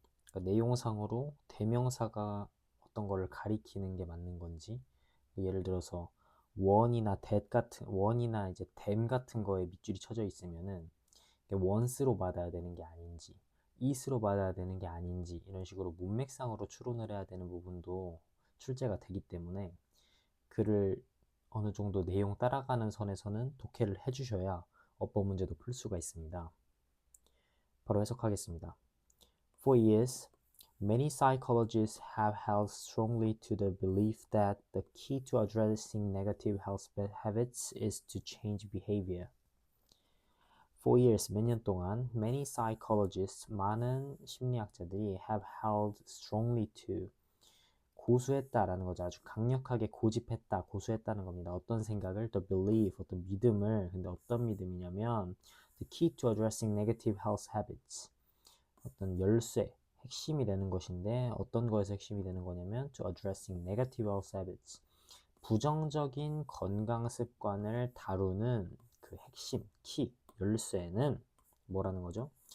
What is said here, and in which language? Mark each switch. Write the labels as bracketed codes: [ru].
[ko] 그러니까 내용상으로 대명사가 어떤 거를 가리키는 게 맞는 건지, 예를 들어서 원이나 이제 댐 같은 거에 밑줄이 쳐져 있으면은 원스로 받아야 되는 게 아닌지, 이스로 받아야 되는 게 아닌지, 이런 식으로 문맥상으로 추론을 해야 되는 부분도 출제가 되기 때문에 글을 어느 정도 내용 따라가는 선에서는 독해를 해주셔야 어법 문제도 풀 수가 있습니다. 바로 해석하겠습니다. [en] For years, many psychologists have held strongly to the belief that the key to addressing negative health habits is to change behavior. For years, [ko] 몇 년 동안, [en] many psychologists, [ko] 많은 심리학자들이 [en] have held strongly to, [ko] 고수했다라는 거죠. 아주 강력하게 고집했다, 고수했다는 겁니다. 어떤 생각을, [en] the belief, [ko] 어떤 믿음을, 근데 어떤 믿음이냐면, [en] the key to addressing negative health habits, [ko] 어떤 열쇠, 핵심이 되는 것인데 어떤 거에서 핵심이 되는 거냐면 [en] to addressing negative health habits, [ko] 부정적인 건강 습관을 다루는 그 핵심, 키, 열쇠는 뭐라는 거죠?